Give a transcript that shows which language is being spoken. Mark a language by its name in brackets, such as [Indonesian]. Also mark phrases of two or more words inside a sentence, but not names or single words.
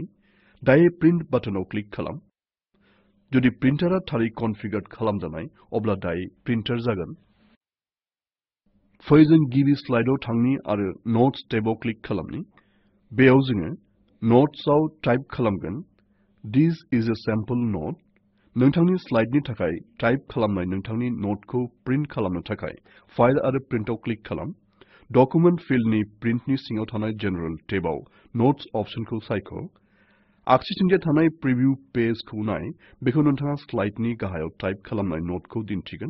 [Bodo] दायो [English] print button [Bodo] क्लिक खालाम। जुदि प्रिन्टारा थारै कनफिगार खालामजानाय, अब्ला दायो प्रिन्टार जागोन। फै जों गिबि स्लाइडआव थांनि आरो [English] notes tab [Bodo] क्लिक खालामनि। बेयाव जोङो नोट्सआव टाइप खालामगोन [English] this is a sample note। [Bodo] नोंथांनि स्लाइडनि थाखाय टाइप खालामनाय नोंथांनि नोटखौ प्रिन्ट खालामनो थाखाय फाइल आरो प्रिन्टआव क्लिक खालाम। [English] document field [Bodo] प्रिन्टनि सिङाव थानाय [English] general tab notes option [Bodo] सायख'। आगसिथिंजाय थानाय [English] preview page [Bodo] नाय। बेखौ नोंथाङा स्लाइडनि गाहायाव टाइप खालामनाय नोटखौ दिन्थिगोन।